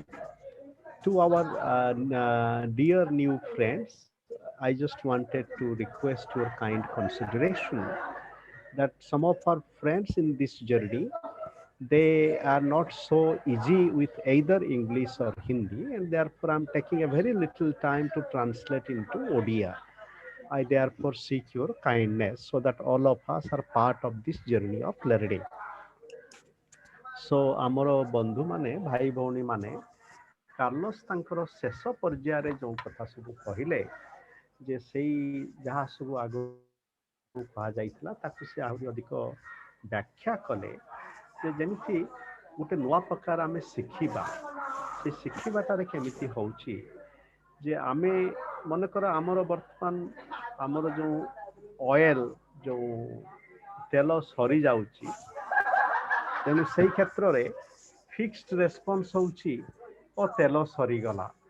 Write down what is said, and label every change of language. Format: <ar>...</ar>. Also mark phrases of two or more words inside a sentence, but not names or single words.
<en>To our dear new friends, I just wanted to request your kind consideration that some of our friends in this journey, they are not so easy with either English or Hindi, and therefore I'm taking a very little time to translate into Odia. I therefore seek your kindness so that all of us are part of this journey of learning.</en> <or>So ଆମର ବନ୍ଧୁ ମାନେ ଭାଇ ଭଉଣୀ ମାନେ କାର୍ଲୋସ ତାଙ୍କର ଶେଷ ପର୍ଯ୍ୟାୟରେ ଯେଉଁ କଥା ସବୁ କହିଲେ ଯେ ସେଇ ଯାହା ସବୁ ଆଗକୁ କୁହାଯାଇଥିଲା ତାକୁ ସେ ଆହୁରି ଅଧିକ ବ୍ୟାଖ୍ୟା କଲେ ଯେ ଯେମିତି ଗୋଟେ ନୂଆ ପ୍ରକାର ଆମେ ଶିଖିବା ସେ ଶିଖିବାଟାରେ କେମିତି ହେଉଛି ଯେ ଆମେ ମନେକର ଆମର ବର୍ତ୍ତମାନ ଆମର ଯେଉଁ ଅଏଲ ଯେଉଁ ତେଲ ସରିଯାଉଛି ତେଣୁ ସେଇ କ୍ଷେତ୍ରରେ</or> <en>fixed response</en> <or>ହେଉଛି ଓ ତେଲ ସରିଗଲା।</or>